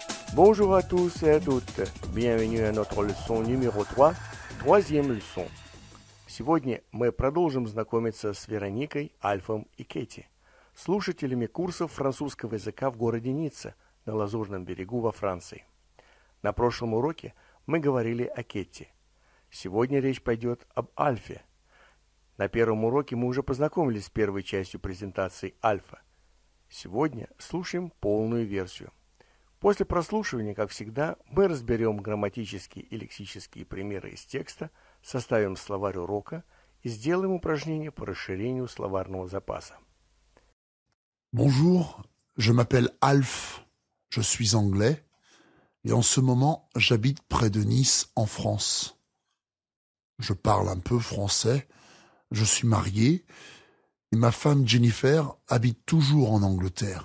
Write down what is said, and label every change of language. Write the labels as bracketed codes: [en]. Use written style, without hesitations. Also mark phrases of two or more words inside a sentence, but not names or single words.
[fr] Bonjour à tous et à toutes. Bienvenue à notre leçon numéro 3, troisième leçon. [ru] Сегодня мы продолжим знакомиться с Вероникой, Альфом и Кэти, слушателями курсов французского языка в городе Ницца на Лазурном берегу во Франции. На прошлом уроке мы говорили о Кэти. Сегодня речь пойдет об Альфе. На первом уроке мы уже познакомились с первой частью презентации Альфа. Сегодня слушаем полную версию. После прослушивания, как всегда, мы разберем грамматические и лексические примеры из текста, составим словарь урока и сделаем упражнение по расширению словарного запаса. [fr] Bonjour, je m'appelle Alf, je suis anglais et en ce moment j'habite près de Nice en France. Je parle un peu français, je suis marié et ma femme Jennifer habite toujours en Angleterre.